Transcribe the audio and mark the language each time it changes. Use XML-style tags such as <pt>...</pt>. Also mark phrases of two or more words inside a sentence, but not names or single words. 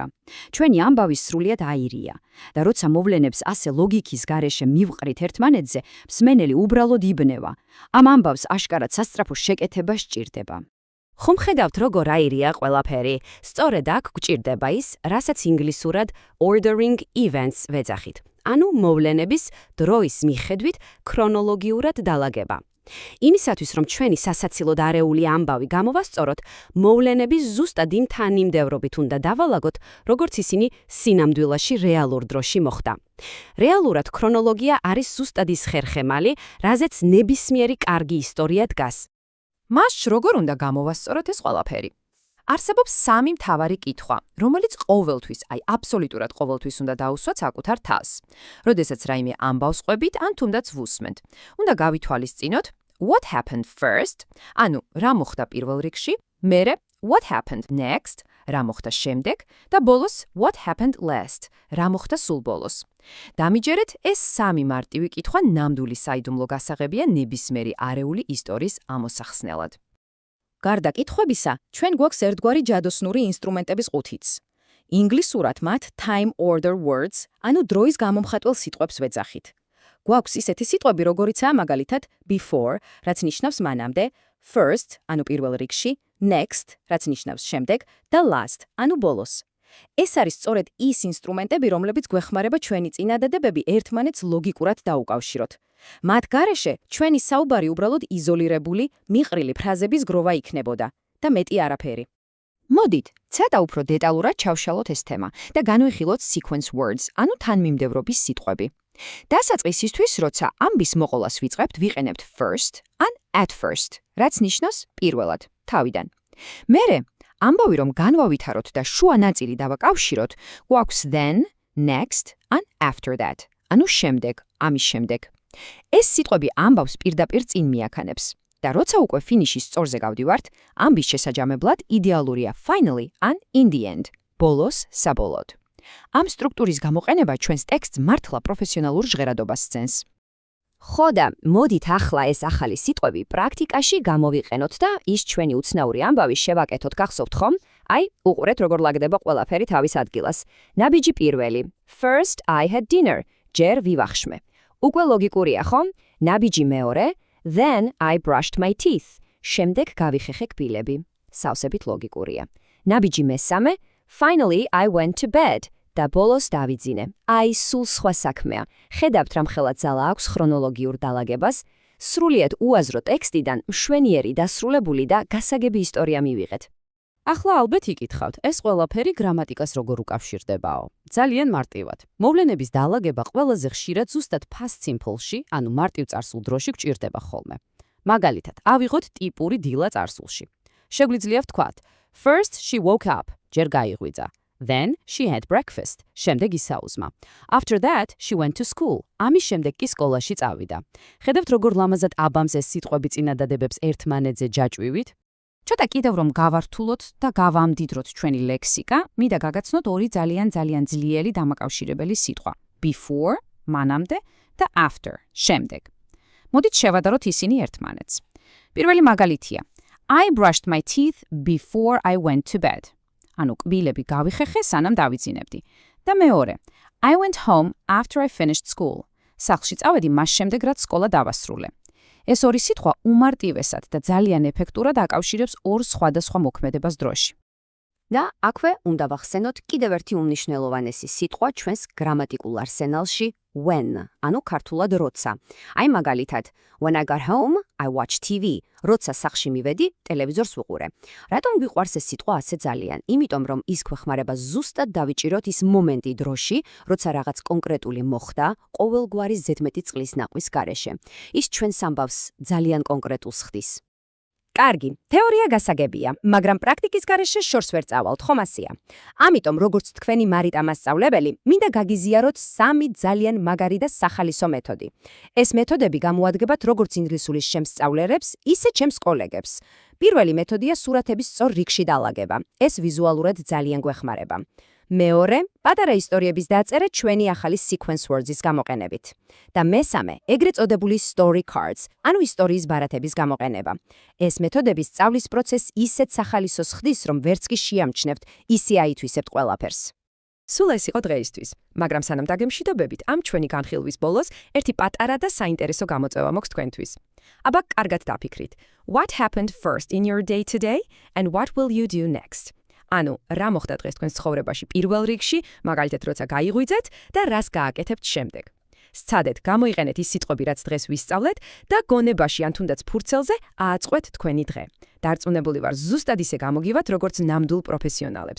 <ka>ჩვენი ამბავი სრულიად აირია და როცა მოვლენებს ასე ლოგიკის გარეშე მივყრით ერთმანეთზე, მსმენელი უბრალოდ იბნევა. ამ ამბავს აშკარად სასწრაფო შეკეთება სჭირდება. ხომ ხედავთ, როგორ აირია ყველაფერი? სწორედ აქ გვჭირდება ის, რასაც ინგლისურად</ka> <en>ordering events</en> <ka>ვეძახით. ანუ მოვლენების დროის მიხედვით ქრონოლოგიურად დალაგება. იმისათვის, რომ ჩვენი სასაცილოდ არეული ამბავი გამოვასწოროთ, მოვლენების ზუსტად იმ თანმიმდევრობით უნდა დავალაგოთ, როგორც ისინი სინამდვილეში რეალურ დროში მოხდა. რეალურად ქრონოლოგია არის ზუსტად ის ხერხემალი, რაზეც ნებისმიერი კარგი ისტორია დგას. მას როგორ უნდა გამოვასწოროთ ეს ყველაფერი? არსებობს სამი მთავარი კითხვა, რომელიც ყოველთვის, აბსოლუტურად ყოველთვის უნდა დაუსვათ საკუთარ თავს. როდესაც რაიმე ამბავს ყვებით, ან თუნდაც ვუსმენთ. უნდა გავითვალისწინოთ,</ka> <en>what happened first,</en> <ka>ანუ რა მოხდა პირველ რიგში, მერე</ka> <en>what happened next,</en> <ka>რა მოხდა შემდეგ და ბოლოს</ka> <en>what happened last,</en> <ka>რა მოხდა სულ ბოლოს. დამიჯერეთ, ეს სამი მარტივი კითხვა ნამდვილი საიდუმლო გასაღებია ნებისმიერი არეული ისტორიის ამოსახსნელად. გარდა კითხვებისა, ჩვენ გვაქვს ერთგვარი ჯადოსნური ინსტრუმენტების ყუთიც. ინგლისურად მათ</ka> <en>time order words,</en> <ka>ანუ დროის გამომხატველ სიტყვებს ვეძახით. გვაქვს ისეთი სიტყვები, როგორიცაა მაგალითად before, რაც ნიშნავს მანამდე, first, ანუ პირველ რიგში, next, რაც ნიშნავს შემდეგ და last, ანუ ბოლოს. ეს არის სწორედ ის ინსტრუმენტები, რომლებიც გვეხმარება ჩვენი წინადადებები ერთმანეთს ლოგიკურად დაუკავშიროთ. მათ გარეშე ჩვენი საუბარი უბრალოდ იზოლირებული, მიყრილი ფრაზების გროვა იქნებოდა და მეტი არაფერი. მოდით, ცოტა უფრო დეტალურად ჩავშალოთ ეს თემა და განვიხილოთ</ka> <en>sequence words,</en> <ka>ანუ თანმიმდევრობის სიტყვები. დასაწყისისთვის, როცა ამბის მოყოლას ვიწყებთ, ვიყენებთ first ან</ka> <en>at first,</en> <ka>რაც ნიშნავს პირველად, თავიდან. მერე ამბავი რომ განვავითაროთ და შუა ნაწილი დავაკავშიროთ, გვაქვს</ka> <en>then, next</en> <ka>ან</ka> <en>after that,</en> <ka>ანუ შემდეგ, ამის შემდეგ. ეს სიტყვები ამბავს პირდაპირ წინ მიაქანებს. და როცა უკვე ფინიშის სწორზე გავდივართ, ამბის შესაჯამებლად იდეალურია finally ან</ka> <en>in the end,</en> <ka>ბოლოს საბოლოოდ. ამ სტრუქტურის გამოყენება ჩვენს ტექსტს მართლა პროფესიონალურ ჟღერადობას სცემს. ხო და მოდით ახლა ეს ახალი სიტყვები პრაქტიკაში გამოვიყენოთ და ის ჩვენი უცნაური ამბავი შევაკეთოთ, გახსოვთ ხომ? უყურეთ როგორ ლაგდება ყველაფერი თავის ადგილას. ნაბიჯი პირველი,</ka> <en>first I had dinner,</en> <ka>ჯერ ვივახშმე. უკვე ლოგიკურია ხომ? ნაბიჯი მეორე,</ka> <en>then I brushed my teeth,</en> <ka>შემდეგ გავიხეხე კბილები. სავსებით ლოგიკურია. ნაბიჯი მესამე,</ka> <en>finally I went to bed.</en> <ka>და ბოლოს დავიძინე. სულ სხვა საქმეა. ხედავთ რამ ხელად ძალა აქვს ქრონოლოგიურ დალაგებას, სრულიად უაზრო ტექსტიდან მშვენიერი დასრულებული და გასაგები ისტორია მივიღეთ. ახლა ალბათ იკითხავთ, ეს ყველაფერი გრამატიკას როგორ უკავშირდებაო? ძალიან მარტივად. მოვლენების დალაგება ყველაზე ხშირად ზუსტად</ka> <en>past simple-</en> <ka>ში, ანუ მარტივ წარსულ დროში გვჭირდება ხოლმე. მაგალითად, ავიღოთ ტიპური დილა წარსულში. შეგვიძლია ვთქვათ,</ka> <en>first she woke up,</en> <ka>ჯერ გაიღვიძა.</ka> <en>Then she had breakfast,</en> <ka>შემდეგ ისაუზმა.</ka> <en>After that, she went to school.</en> <ka>ამის შემდეგ კი სკოლაში წავიდა. ხედავთ როგორ ლამაზად აბამს ეს სიტყვები წინადადებებს ერთმანეთზე ჯაჭვივით? ცოტა კიდევ რომ გავართულოთ და გავამდიდროთ ჩვენი ლექსიკა, მინდა გაგაცნოთ ორი ძალიან ძლიერი დამაკავშირებელი სიტყვა. Before, მანამდე და after, შემდეგ. მოდით შევადაროთ ისინი ერთმანეთს. პირველი მაგალითია.</ka> <en>I brushed my teeth before I went to bed.</en> <ka>ანუ კბილები გავიხეხე, სანამ დავიძინებდი. და მეორე,</ka> <en>I went home after I finished school.</en> <ka>სახლში წავედი მას შემდეგ, რაც სკოლა დავასრულე. ეს ორი სიტყვა უმარტივესად და ძალიან ეფექტურად აკავშირებს ორ სხვადასხვა მოქმედებას დროში. და აქვე უნდა ვახსენოთ კიდევ ერთი უმნიშვნელოვანესი სიტყვა ჩვენს გრამატიკულ არსენალში when, ანუ ქართულად როცა. აი მაგალითად,</ka> <en>when I got home, I watched TV.</en> <ka>როცა სახლში მივედი, ტელევიზორს ვუყურე. რატომ გვიყვარს ეს სიტყვა ასე ძალიან? იმიტომ რომ ის გვეხმარება ზუსტად დავიჭიროთ ის მომენტი დროში, როცა რაღაც კონკრეტული მოხდა, ყოველგვარი ზედმეტი წყლის ნაკვის გარეშე. ის ჩვენს ამბავს ძალიან კონკრეტულს ხდის. კარგი, თეორია გასაგებია, მაგრამ პრაქტიკის გარეშე შორს ვერ წავალთ, ხომ ასეა? ამიტომ, როგორც თქვენი მარიტა მასწავლებელი, მინდა გაგიზიაროთ 3 ძალიან მაგარი და სახალისო მეთოდი. ეს მეთოდები გამოადგებათ როგორც ინგლისურის შემსწავლელებს, ისე ჩემს კოლეგებს. პირველი მეთოდია სურათების სწორ რიგში დალაგება. ეს ვიზუალურად ძალიან გვეხმარება. მეორე, პატარა ისტორიების დაწერა ჩვენი ახალი</ka> <en>sequence words-</en> <ka>ის გამოყენებით. და მესამე, ეგრეთ წოდებული</ka> <en>story cards,</en> <ka>ანუ ისტორიის ბარათების გამოყენება. ეს მეთოდები სწავლის პროცესს ისეთ სახალისოს ხდის, რომ ვერც კი შეამჩნევთ, ისე აითვისებთ ყველაფერს. სულ ეს იყო დღეისთვის, მაგრამ სანამ დაგემშვიდობებით, ამ ჩვენი განხილვის ბოლოს ერთი პატარა და საინტერესო გამოწვევა მოქვს თქვენთვის. აბა, კარგად დაფიქრით.</ka> <en>What happened first in your day today and what will you do next?</en> <ka>ანუ, რა მოხდა დღეს თქვენს ცხოვრებაში პირველ რიგში, მაგალითად, როცა გაიღვიძეთ და რას გააკეთებთ შემდეგ. სცადეთ, გამოიყენეთ ის სიტყვები, რაც დღეს ვისწავლეთ და გონებაში ან თუნდაც ფურცელზე ააწყვეთ თქვენი დღე. დარწმუნებული ვარ, ზუსტად ისე გამოგივათ, როგორც ნამდვილ პროფესიონალებს.</ka>